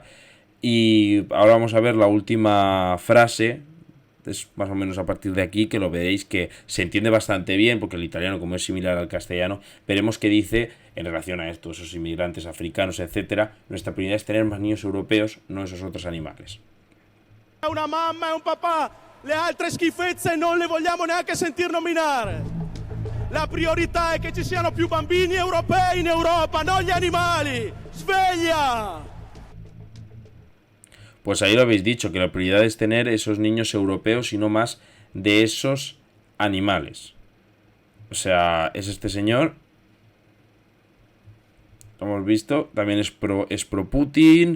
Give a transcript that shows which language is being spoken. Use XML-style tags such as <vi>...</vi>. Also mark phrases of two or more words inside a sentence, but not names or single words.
<es>Y ahora vamos a ver la última frase, es más o menos a partir de aquí que lo veréis que se entiende bastante bien, porque el italiano como es similar al castellano, veremos que dice en relación a esto, esos inmigrantes africanos, etcétera, nuestra prioridad es tener más niños europeos, no esos otros animales.</es> <it>Una mamma e un papà, le altre schifezze non le vogliamo neanche sentir nominare. La priorità è che ci siano più bambini europei in Europa, non gli animali. Sveglia!</it> <es>Pues ahí lo habéis dicho, que la prioridad es tener esos niños europeos y no más de esos animales. O sea, es este señor. Lo hemos visto. También es pro Putin.</es>